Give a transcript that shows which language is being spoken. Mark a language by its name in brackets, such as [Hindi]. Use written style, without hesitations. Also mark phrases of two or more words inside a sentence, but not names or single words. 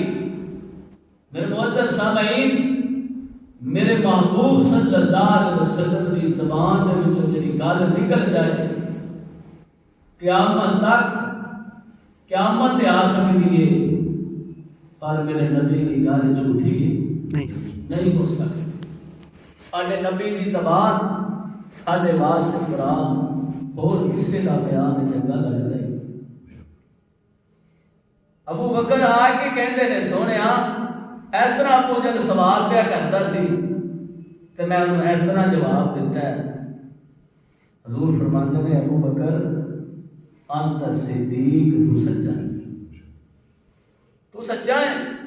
[Punjabi] میرے معزز سامعین، میرے محبوب صلی اللہ علیہ وسلم دی زبان دے وچوں جڑی گل نکل جائے قیامت تک، قیامت آ سکتی ہے، پر میرے نبی کی گل جھوٹھی نہیں ہو سکتی۔ ساڈے نبی دی زبان ساڈے واسطے قرآن اور کسی کا بیان چنگا لگتا ہے۔ ابو بکر آ کے کہندے نے سونیا اس طرح ابو جل سوال پیا کرتا سی تو میں انہوں اس طرح جواب دیتا ہے۔ حضور فرماتے ہیں ابو بکر [Arabic] انت صدیق، [Punjabi] تو سچا ہے، تو سچا ہے۔